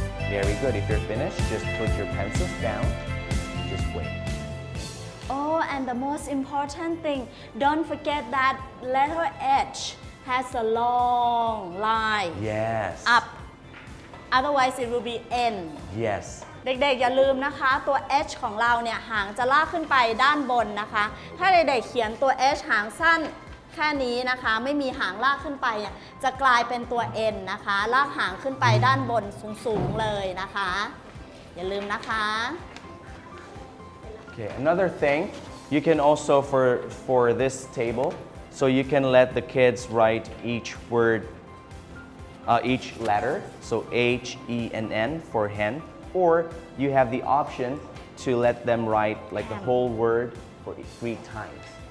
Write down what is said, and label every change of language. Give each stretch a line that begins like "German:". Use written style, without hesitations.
English: Very good. If you're finished, just put your pencils down. Just wait. oh and the most important thing don't forget that letter H has a long line Yes. up otherwise it will be N Yes.
Thai: เด็กๆอย่าลืมนะคะตัว H ของเราเนี่ยหางจะลากขึ้นไปด้านบนนะคะถ้าเด็กๆเขียนตัว H หางสั้นแค่นี้นะคะไม่มีหางลากขึ้นไปเนี่ยจะกลายเป็นตัว N นะคะลากหางขึ้นไปด้านบนสูงๆเลยนะคะอย่าลืมนะคะ
English: Okay. Another thing, you can also for this table, so you can let the kids write each word, each letter. So H, E, and N for hen. Or you have the option to let them write like the whole word for 3 times.